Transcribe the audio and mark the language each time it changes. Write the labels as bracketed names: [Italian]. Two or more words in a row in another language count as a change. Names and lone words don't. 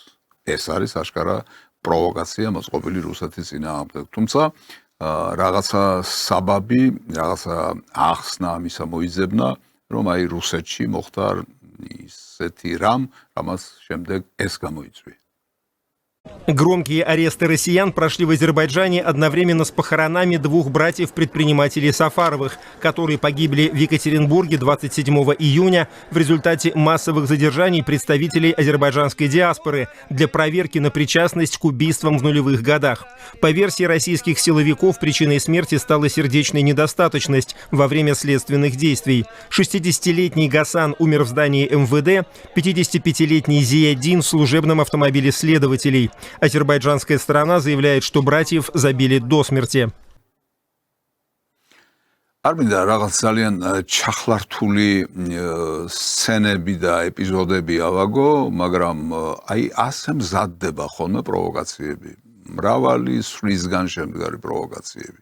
[Georgian] ეს არის აშკარა პროვოკაცია მოწყობილი რუსეთის წინააღმდეგ. თუმცა რაღაცა საბაბი, რაღაცა ახსნა ამისა მოიძებნა, რომ აი რუსეთში მოხდა ისეთი რამ, რამაც შემდეგ ეს გამოიწვია. [Russian] Громкие аресты россиян прошли в Азербайджане одновременно с похоронами 2 братьев-предпринимателей Сафаровых, которые погибли в Екатеринбурге 27 июня в результате массовых задержаний представителей азербайджанской диаспоры для проверки на причастность к убийствам в нулевых годах. По версии российских силовиков, причиной смерти стала сердечная недостаточность во время следственных действий. 60-летний Гасан умер в здании МВД, 55-летний Зияддин в служебном автомобиле следователей. Азербайджанская сторона заявляет, что братьев забили до смерти. [Georgian] არ მინდა რაღაც ძალიან ჩახლართული სცენები და ეპიზოდები ავაგო, მაგრამ აი ასე მზადდება ხოლმე პროვოკაციები. მრავალი სვლისგან შემდგარი პროვოკაციები.